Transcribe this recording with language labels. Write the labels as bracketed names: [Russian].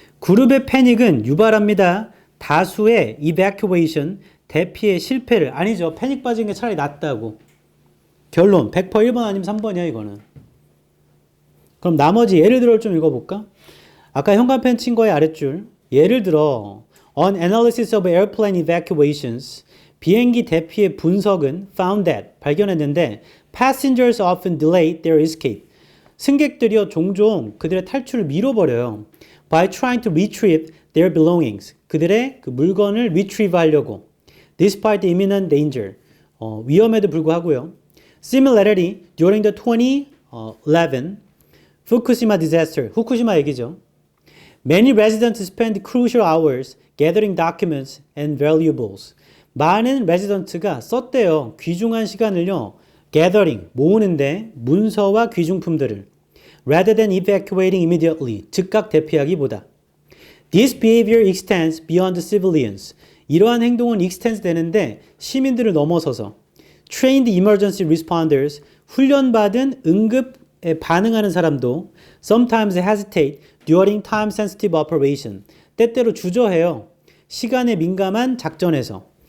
[Korean] 그룹의 패닉은 유발합니다. 다수의 evacuation, 대피의 실패를. 아니죠. 패닉 빠진 게 차라리 낫다고. 결론 100% 1번 아니면 3번이야 이거는. 그럼 나머지 예를 들어 좀 읽어볼까? 아까 현관펜 친 거의 아랫줄. [English] 예를 들어 On analysis of airplane evacuations, [Korean] 비행기 대피의 분석은 [English] found that, [Korean] 발견했는데 [English] passengers often delayed their escape. [Korean] 승객들이요 종종 그들의 탈출을 미뤄버려요. [English] By trying to retrieve their belongings. [Korean] 그들의 그 물건을 retrieve 하려고. [English] Despite the imminent danger. [Korean] 위험에도 불구하고요. [English] Similarly, during the 2011 Fukushima disaster. [Korean] 후쿠시마 얘기죠. [English] Many residents spend crucial hours gathering documents and valuables. [Korean] 많은 레지던트가 썼대요. 귀중한 시간을요. gathering, 모으는데 문서와 귀중품들을. [English] rather than evacuating immediately, [Korean] 즉각 대피하기보다. [English] This behavior extends beyond civilians. [Korean] 이러한 행동은 extends 되는데 시민들을 넘어서서 [English] trained emergency responders, [Korean] 훈련받은 응급에 반응하는 사람도 [English] sometimes hesitate during time-sensitive operation. [Korean] 때때로 주저해요. 시간에 민감한 작전에서.